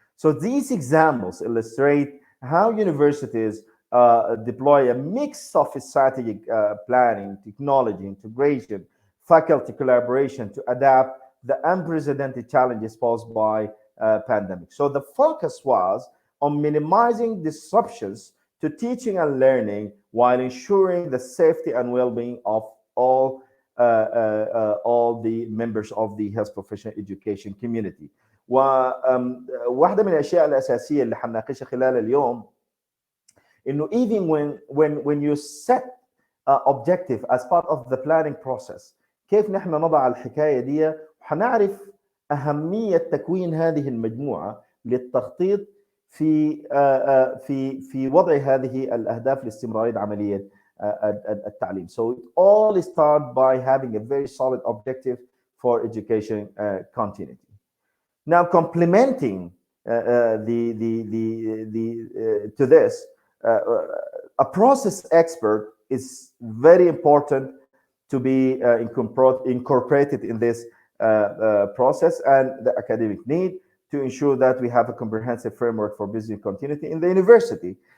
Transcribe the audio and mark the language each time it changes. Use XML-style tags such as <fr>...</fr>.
<en>So these examples illustrate how universities deploy a mix of strategic planning, technology integration, faculty collaboration to adapt the unprecedented challenges posed by pandemic. So the focus was on minimizing disruptions to teaching and learning while ensuring the safety and well-being of all the members of the health professional education community.</en> <ar>وواحدة من الأشياء الأساسية اللي حنناقشها خلال اليوم إنه</ar> <en>even when you set objective as part of the planning process,</en> <ar>كيف نحن نضع الحكاية دي، وحنعرف أهمية تكوين هذه المجموعة للتخطيط في وضع هذه الأهداف لاستمرارية عملية التعليم.</ar> <en>So it all start by having a very solid objective for education continuity. Now, complementing to this, a process expert is very important to be incorporated in this process and the academic need to ensure that we have a comprehensive framework for business continuity in the university.</en>